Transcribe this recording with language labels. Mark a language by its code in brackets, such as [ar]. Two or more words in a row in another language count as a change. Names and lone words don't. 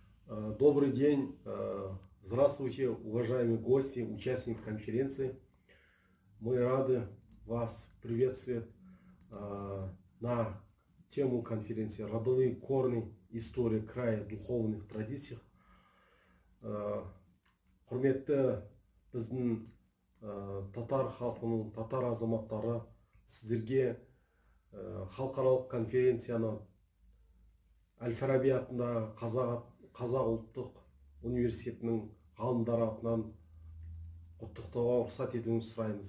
[ru] Добрый день, здравствуйте, уважаемые гости, участники конференции. Мы рады вас приветствовать на тему конференции «Родовые корни. История края духовных традиций». [kk] Құрметті біздің татар халқының, татар азаматтары, сіздерге халықаралық конференцияны Әл-Фараби атындағы Қазақ ұлттық университетінің ғалымдары атынан құттықтауға рұқсат етуіңізді сұраймыз.